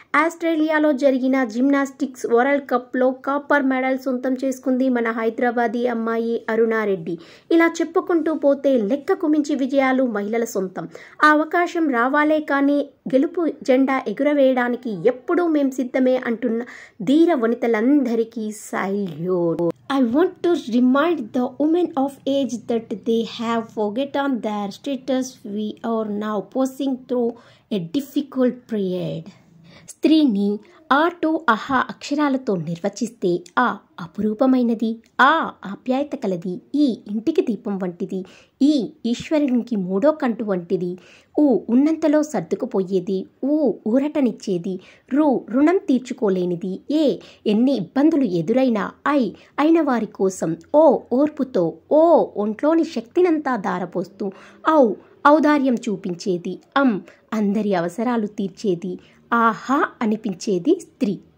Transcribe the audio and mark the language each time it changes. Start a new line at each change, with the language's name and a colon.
Telugu: ఆస్ట్రేలియాలో జరిగిన gymnastics world కప్లో కాపర్ మెడల్ సొంతం చేసుకుంది మన హైదరాబాదీ అమ్మాయి అరుణారెడ్డి. ఇలా చెప్పుకుంటూ పోతే లెక్కకు మించి విజయాలు మహిళల సొంతం. ఆ అవకాశం రావాలే కానీ గెలుపు జెండా ఎగురవేయడానికి ఎప్పుడూ మేం సిద్ధమే అంటున్న ధీర వనితలందరికీ salute.
English: I want to remind the women of age that they have forgotten their status. We are now passing through a difficult period.
Telugu: స్త్రీని ఆ టు అహా అక్షరాలతో నిర్వచిస్తే ఆ అపురూపమైనది, ఆ ఆప్యాయత కలది, ఈ ఇంటికి దీపం వంటిది, ఈ ఈశ్వరునికి మూడో కంటు వంటిది, ఉన్నంతలో సర్దుకుపోయేది, ఊరటనిచ్చేది, రుణం తీర్చుకోలేనిది, ఎన్ని ఇబ్బందులు ఎదురైనా అయిన వారి కోసం ఓర్పుతో ఒంట్లోని శక్తినంతా దారపోస్తూ ఔదార్యం చూపించేది, అందరి అవసరాలు తీర్చేది, ఆహా అనిపించేది స్త్రీ.